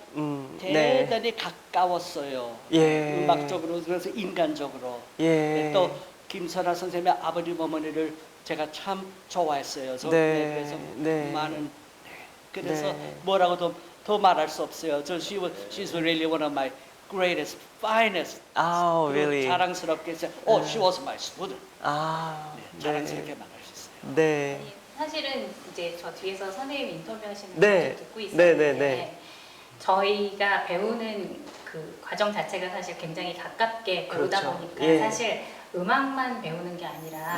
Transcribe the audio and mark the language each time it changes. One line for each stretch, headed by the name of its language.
Korean: 네. 대단히 가까웠어요. 예. 음악적으로 그래서 인간적으로 예. 또 김선아 선생님의 아버지 어머니를 제가 참 좋아했어요. 네. 그래서 네. 많은 그래서 네. 뭐라고도 더 말할 수 없어요.
English: she's really one of my greatest, finest.
Korean: 아, 그리고
English: really.
Korean: 자랑스럽게 해서
English: she was my student.
Korean: 아, 네, 자랑스럽게 말할 수 있어요. 네. 사실은 이제 저 뒤에서 선생님 인터뷰하시는 네. 걸 듣고 있었는데 네, 네, 네. 저희가 배우는 그 과정 자체가 사실 굉장히 가깝게 배우다 그렇죠. 보니까 예. 사실 음악만 배우는 게 아니라